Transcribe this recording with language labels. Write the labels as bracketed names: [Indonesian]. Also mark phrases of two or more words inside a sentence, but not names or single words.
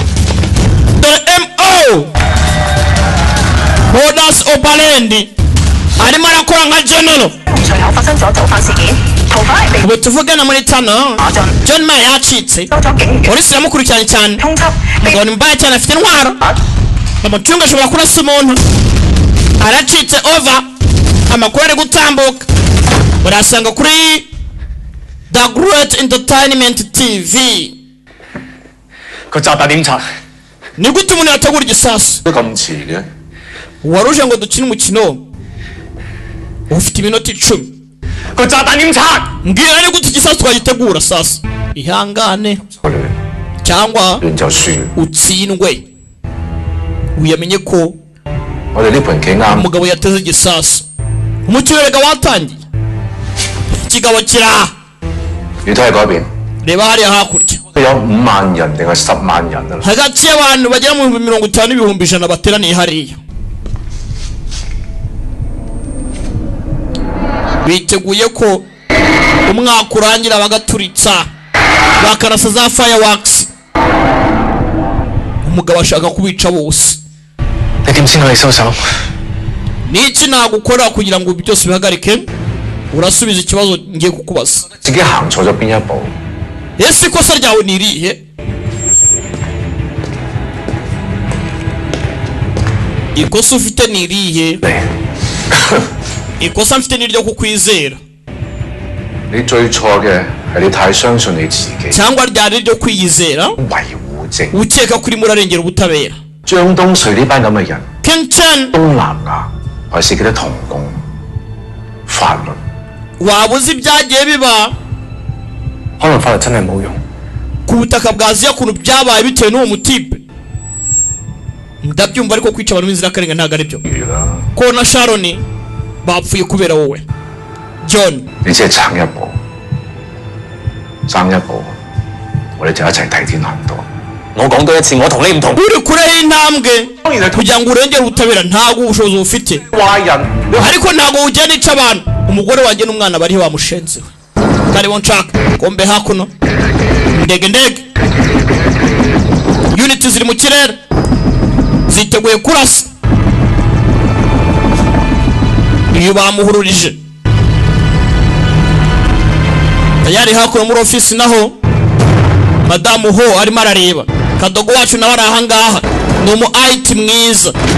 [Kinyarwanda] Modus Operandi arimo arakora nka general ubu tuvugana muri tano John Ma yacitse polisi yamukurikiranye cyane ngo ni mbaya cyane afite intwaro bamucunga ashobora kurasa umuntu aracitse over amakuru ari gutambuka urasanga kuri The Great Entertainment TV [Cantonese] 個炸彈點拆？ [Kinyarwanda] ni gute umuntu yategura igisasu [Cantonese] 都咁遲嘅？ [Kinyarwanda] waruje ngo dukine umukino ufite iminota 10 [Cantonese] 個炸彈點拆？ [Kinyarwanda] mbwira ni gute igisasu twagitegura sasa ihangane cyangwa utsindwe uyamenye ko umugabo yateze igisasu umukino rega watangiye ikigabo kira [Cantonese] 你睇下嗰邊， [Kinyarwanda] reba hariya hakurya [Cantonese] 有5萬人定係10萬人啊？ [Kinyarwanda] hagati y'abantu bagera mu 50 n'ibihumbi 100 bateraniye hariya biteguye ko umwaka urangira bagaturitsa bakarasa za fireworks umugabo ashaka kubica bose [Cantonese] 你點先可以收手？ [Kinyarwanda] niki nagukora kugira ngo byose bihagarike urasubiza ikibazo ngiye kukubaza [Cantonese] 自己行錯咗邊一步？ [Kinyarwanda] ese ikosa ryawe ni irihe ikosa ufite ni irihe ikosa mfite ni ryo kukwizera [Cantonese] 你最錯嘅係你太相信你自己， [Kinyarwanda] cyangwa ryari ryo kwiyizera [Cantonese] 維護正。 [Kinyarwanda] ukeka kuri murarengera ubutabera 張東瑞呢班咁嘅人， King Chen [Cantonese] 東南亞還是佢啲同工法律， [Kinyarwanda] waba uzi ibyagiye biba [Cantonese] 可能法律真係冇用。 [Kinyarwanda] ku butaka bwa Aziya ukuntu byabaye bitewe n'uwo mutipe ndabyumva ariko kwica abantu b'inzirakarengane ntabwo ari byo ko na Sharon bapfuye kubera wowe John [Cantonese] 你只係爭一步，爭一步，我哋就一齊替天行道。我講多一次，我同你唔同。 [Kinyarwanda] uri kure y'intambwe kugira ngo urengere ubutabera ntabwo ubushobozi bufite ariko ntabwo ugenda ica abantu umugore wanjye n'umwana bari bamushenzewe karibo nshaka kombe hakuno ndege unit ziri mu kirere ziteguye kurasa iyo bamuhururije tayari hakuno muri ofisi naho madamu ho arimo arareba kadogo wacu nawe ari ahangaha ni umu IT mwiza